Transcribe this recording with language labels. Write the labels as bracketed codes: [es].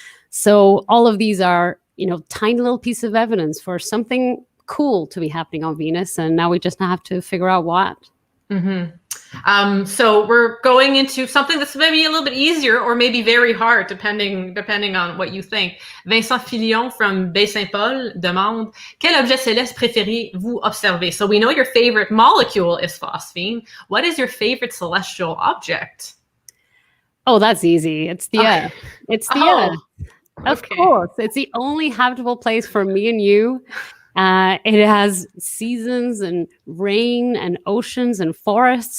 [en] So all of these are, tiny little pieces of evidence for something cool to be happening on Venus. And now we just have to figure out what. Mm-hmm. So we're going into something that's maybe a little bit easier or maybe very hard, depending on what you think. [fr] Vincent Filion from Baie-Saint-Paul demande, quel objet céleste préférez-vous observer? [en] So we know your favorite molecule is phosphine. What is your favorite celestial object? Oh, that's easy. It's the Earth. It's the Earth. Of course. It's the only habitable place for me and you. It has seasons and rain and oceans and forests.